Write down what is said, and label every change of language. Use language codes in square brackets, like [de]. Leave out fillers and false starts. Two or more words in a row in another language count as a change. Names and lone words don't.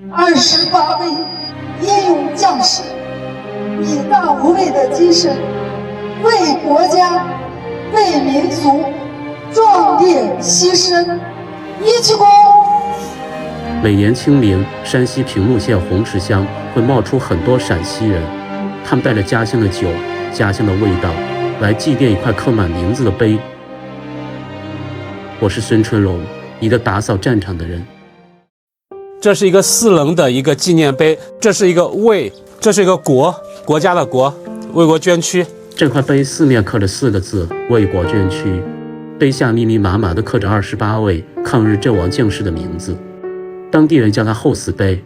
[zh] 28 位英勇將士以大无畏的精神，为国家、为民族壮烈牺牲，一鞠躬。每年清明，山西平陆县红池乡会冒出很多陕西人，他们带着家乡的酒、家乡的味道，来祭奠一塊刻滿名字的碑。我是孙春龍，一個打掃戰場的人。這是一個4稜的一個紀念碑，這是一個為，這是一個國，國家的國，為國捐軀。這塊碑四面刻着4個字：為國捐軀。碑下密密麻麻地刻着28位抗日陣亡將士的名字，當地人叫它後死碑。